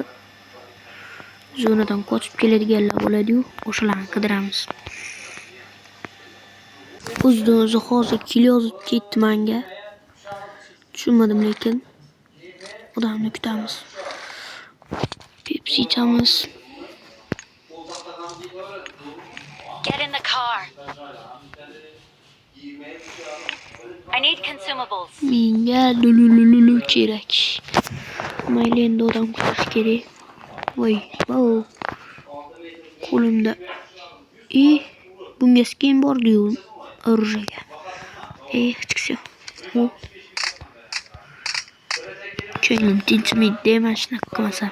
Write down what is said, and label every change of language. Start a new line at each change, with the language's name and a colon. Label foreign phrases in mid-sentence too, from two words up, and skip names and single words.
Uzbek: Zonadan qochib keladiganlar bo'ladi-yu, o'shalarni qidiramiz. O'zi hozir kelyozib ketdi menga. Tushunmadim lekin. Odamni kutamiz. Pepsi ichamiz.
English: Get in the car. I need consumables.
Uzbek: Menga lulululu kerak. Mayli endi odam kutish kerak. Voy, qo'limda. Bunga skin bor-ku, оружие. Hech qisi. Ko'nglim tinchmaydi, mana shunaqa qilmasam.